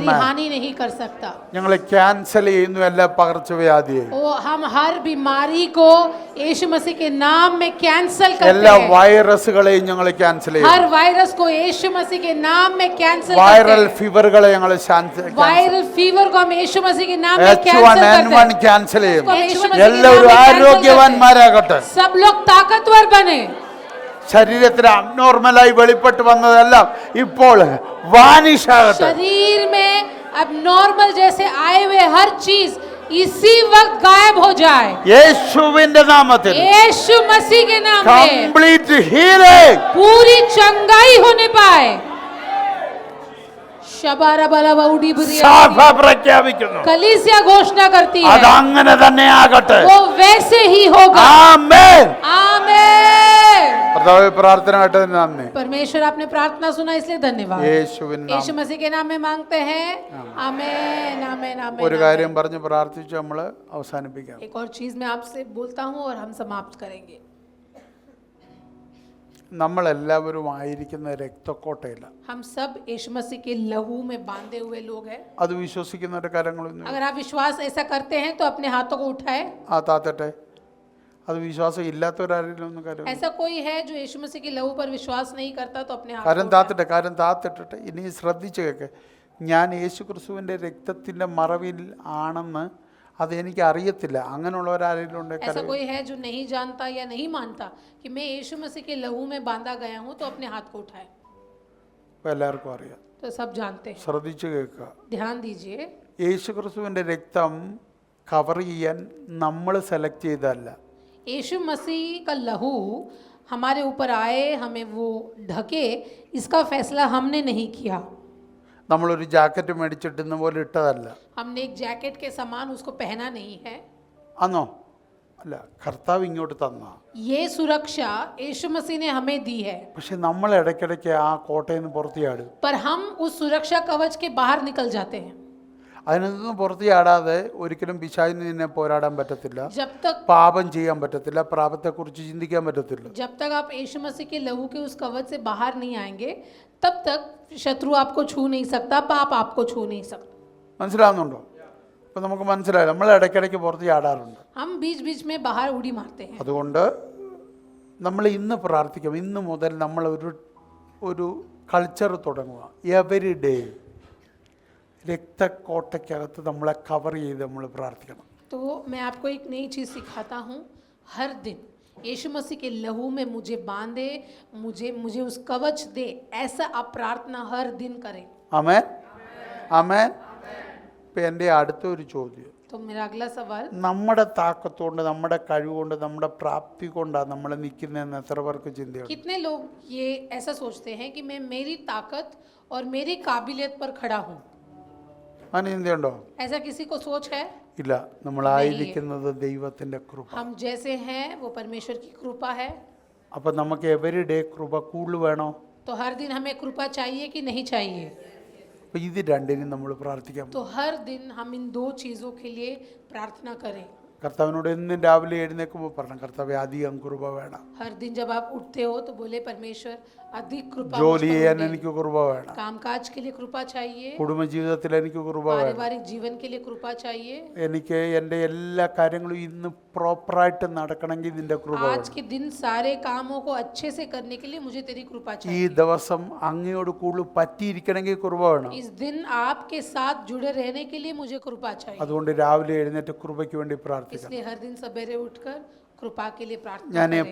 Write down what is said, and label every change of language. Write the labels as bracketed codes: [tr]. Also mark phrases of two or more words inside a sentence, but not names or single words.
[hi] आमेन। हानि नहीं कर सकता। [ml] ഞങ്ങൾ ക്യാൻസൽ ചെയ്യുന്നു എല്ലാ പകർച്ചവ്യാധിയെ, [hi] ओ हम हर बीमारी को यीशु मसीह के नाम में कैंसिल करते [ml] എല്ലാ [hi] हैं। [ml] വൈറസുകളെയും ഞങ്ങൾ ക്യാൻസൽ ചെയ്യും. [hi] हर वायरस को यीशु मसीह के नाम में कैंसिल करते [ml] വൈറൽ [hi] हैं। [ml] ഫീവറുകളെ ഞങ്ങൾ [hi] वायरल फीवर को हम यीशु मसीह के नाम में कैंसिल H1N1 करते हैं। [ml] ക്യാൻസൽ ചെയ്യും. [hi] उसको हम यीशु मसीह के नाम [ml] എല്ലാവരും [hi] में cancel करते हैं। [ml] ആരോഗ്യവാന്മാരാകട്ടെ. [hi] सब लोग ताकतवर बने। [ml] ശരീരത്തിൽ അബ്നോർമലായി വെളിപ്പെട്ട് വന്നതെല്ലാം ഇപ്പോൾ വാനിഷ് ആകട്ടെ. [hi] शरीर में अब नॉर्मल जैसे आए हुए हर चीज इसी वक्त गायब हो जाए, [ml] യേശുവിന്റെ നാമത്തിൽ [hi] यीशु मसीह के नाम में [en] complete healing. [hi] पूरी चंगाई होने पाए। शबारा बला बाउडी बुरिया [ml] സഭ പ്രഖ്യാപിക്കുന്നു [hi] कलीसिया घोषणा करती है [ml] അതങ്ങനെ തന്നെ ആകട്ടെ. [hi] वो वैसे ही होगा। [ml] ആമേൻ. [hi] आमीन। [ml] കർത്താവേ, പ്രാർത്ഥന കേട്ടതിന് നന്ദി. [hi] परमेश्वर आपने प्रार्थना सुना इसलिए धन्यवाद। [ml] യേശുവിൻ [hi] यीशु मसीह के नाम में मांगते हैं। आमीन आमीन [ml] ഒരു [hi] आमीन। [ml] കാര്യം പറഞ്ഞ് പ്രാർത്ഥിച്ച് നമ്മൾ അവസാനിപ്പിക്കാം. [hi] एक और चीज मैं आपसे बोलता हूँ और हम समाप्त करेंगे। [ml] നമ്മളെല്ലാവരും ആയിരിക്കുന്ന രക്തക്കോട്ടയില്ല. [hi] हम सब यीशु मसीह के लहू में बांधे हुए लोग हैं। [ml] അത് വിശ്വസിക്കുന്നവരുടെ കാര്യങ്ങളൊന്നും [hi] अगर आप विश्वास ऐसा करते हैं तो अपने हाथों को उठाए। [ml] താത്തട്ടെ. അത് വിശ്വാസം ഇല്ലാത്തവരാരെങ്കിലും ഒന്നും കാര്യം [hi] ऐसा कोई है जो यीशु मसीह के लहू पर विश्वास नहीं करता तो अपने हाथ [ml] കാര്യം താത്തിട്ടെ. ഇനി ശ്രദ്ധിച്ച് കേൾക്ക്. ഞാൻ യേശു ക്രിസ്തുവിൻ്റെ രക്തത്തിൻ്റെ മറവിൽ ആണെന്ന് അതെനിക്ക് അറിയത്തില്ല. അങ്ങനെയുള്ളവരാരെങ്കിലും ഉണ്ട്? [hi] ऐसा कोई है जो नहीं जानता या नहीं मानता कि मैं यीशु मसीह के लहू में बांधा गया हूँ तो अपने हाथ को उठाए। [ml] ഇപ്പം എല്ലാവർക്കും അറിയാം. [hi] तो सब जानते हैं। [ml] ശ്രദ്ധിച്ച് കേൾക്കുക. [hi] ध्यान दीजिए, [ml] യേശു ക്രിസ്തുവിൻ്റെ രക്തം കവർ ചെയ്യാൻ നമ്മൾ സെലക്ട് ചെയ്തതല്ല. [hi] यीशु मसीह का लहू हमारे ऊपर आए, हमें वो ढके, इसका फैसला हमने नहीं किया। [ml] നമ്മളൊരു ജാക്കറ്റ് മേടിച്ചിട്ടുന്ന പോലെ ഇട്ടതല്ല. [hi] हमने एक जैकेट के समान उसको पहना नहीं है। [ml] ആന്നോ? അല്ല, കർത്താവ് ഇങ്ങോട്ട് തന്ന. [hi] ये सुरक्षा यीशु मसीह ने हमें दी है, [ml] പക്ഷെ നമ്മൾ ഇടയ്ക്കിടയ്ക്ക് ആ കോട്ടയിൽ നിന്ന് പുറത്ത് ചാടും. [hi] पर हम उस सुरक्षा कवच के बाहर निकल जाते हैं। [ml] അതിൽ നിന്ന് പുറത്ത് ചാടാതെ ഒരിക്കലും പിശാചിന് നിന്നെ പോരാടാൻ പറ്റത്തില്ല. [hi] जब तक [ml] പാപം ചെയ്യാൻ പറ്റത്തില്ല. പാപത്തെക്കുറിച്ച് ചിന്തിക്കാൻ പറ്റത്തില്ല. [hi] जब तक आप यीशु मसीह के लहू के उस कवच से बाहर नहीं आएंगे तब तक शत्रु आपको छू नहीं सकता, पाप आपको छू नहीं सकता। [ml] മനസ്സിലാവുന്നുണ്ടോ? അപ്പം നമുക്ക് മനസ്സിലായി നമ്മൾ ഇടയ്ക്കിടയ്ക്ക് പുറത്ത് ചാടാറുണ്ട്. [hi] हम बीच बीच में बाहर उड़ी मारते हैं। [ml] അതുകൊണ്ട് നമ്മൾ ഇന്ന് പ്രാർത്ഥിക്കാം. ഇന്ന് മുതൽ നമ്മൾ ഒരു കൾച്ചർ തുടങ്ങുക. [en] every day [ml] രക്തക്കോട്ടയ്ക്കകത്ത് നമ്മളെ കവർ ചെയ്ത് നമ്മൾ പ്രാർത്ഥിക്കണം. [hi] तो मैं आपको एक नई चीज़ सिखाता हूँ। हर दिन यीशु मसीह के लहू में मुझे बांधे, मुझे उस कवच दे, ऐसा आप प्रार्थना हर दिन करें। [ml] ആമേൻ. ആമേൻ. ഇപ്പം എൻ്റെ അടുത്തൊരു ചോദ്യം. [hi] तो मेरा अगला सवाल, [ml] നമ്മുടെ താക്കത്തുകൊണ്ട്, നമ്മുടെ കഴിവുകൊണ്ട്, നമ്മുടെ പ്രാപ്തി കൊണ്ടാണ് നമ്മൾ നിൽക്കുന്നതെന്ന് എത്ര പേർക്ക് ചിന്തയുണ്ട്? [hi] कितने लोग ये ऐसा सोचते हैं कि मैं मेरी ताकत और मेरी काबिलियत पर खड़ा हूँ? [ml] അങ്ങനെ ചിന്തയുണ്ടോ? [hi] ऐसा किसी को सोच है? [ml] ഇല്ല. നമ്മളായിരിക്കുന്നത് ദൈവത്തിൻ്റെ കൃപ. [hi] हम जैसे हैं वो परमेश्वर की कृपा है। [ml] അപ്പം നമുക്ക് [en] every day [ml] കൃപ കൂടുതൽ വേണോ? [hi] तो हर दिन हमें कृपा चाहिए कि नहीं चाहिए? [ml] അപ്പം ഇത് രണ്ടിനും നമ്മൾ പ്രാർത്ഥിക്കാം. [hi] तो हर दिन हम इन दो चीज़ों के लिए प्रार्थना करें। [ml] കർത്താവിനോട് എന്നും രാവിലെ എഴുന്നേൽക്കുമ്പോൾ പറഞ്ഞു, കർത്താവേ അധികം കൃപ വേണം. [hi] हर दिन जब आप उठते हो तो बोले परमेश्वर अधिक कृपा मुझ [ml] ജോലി [hi] पर [ml] ചെയ്യാൻ [hi] दे। [ml] എനിക്ക് കൃപ വേണം. [hi] कामकाज के लिए कृपा चाहिए, [ml] കുടുംബജീവിതത്തിൽ എനിക്ക് കൃപ വേണം. [hi] पारिवारिक जीवन के लिए कृपा चाहिए। [ml] എനിക്ക് എൻ്റെ എല്ലാ കാര്യങ്ങളും ഇന്ന് പ്രോപ്പറായിട്ട് നടക്കണമെങ്കിൽ നിന്റെ കൃപ [hi] आज [ml] വേണം. [hi] के दिन सारे कामों को अच्छे से करने के लिए मुझे तेरी कृपा [ml] ഈ [hi] चाहिए। [ml] ദിവസം അങ്ങയോട് കൂടുതൽ പറ്റിയിരിക്കണമെങ്കിൽ കൃപ വേണം. [hi] इस दिन आपके साथ जुड़े रहने के लिए मुझे कृपा चाहिए। [ml] അതുകൊണ്ട് രാവിലെ എഴുന്നേറ്റ് കൃപയ്ക്ക് വേണ്ടി പ്രാർത്ഥിക്കണം. [hi] इसलिए हर दिन सवेरे उठकर कृपा के लिए प्रार्थना [ml] ഞാൻ [hi] करें।